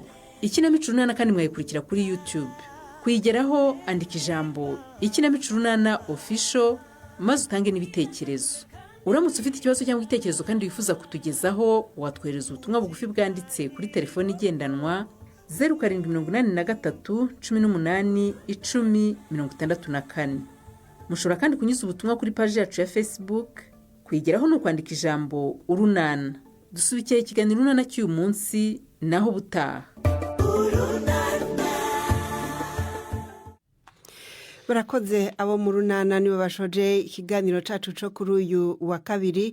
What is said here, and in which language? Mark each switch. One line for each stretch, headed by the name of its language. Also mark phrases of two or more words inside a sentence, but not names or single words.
Kinyarwanda: ikinamico Urunana kandi mwayikurikira kuri YouTube. kuyigeraho andika ijambo ikinamico Urunana official maze utange n'ibitekerezo. uramutse ufite ikibazo cyangwa igitekerezo kandi wifuza kutugezaho, watwohereza ubutumwa bugufi bwanditse kuri telefoni igendanwa 0783 18 10 64. mushobora kandi kunyuza ubutumwa kuri paji yacu ya Facebook. kuyigeraho ni ukwandika ijambo Urunana. dusubikiye ikiganiro Urunana cy'uyu munsi, naho butaha. barakoze abo mu Runana nibo bashoje ikiganiro cacu cyo kuri uyu wa kabiri.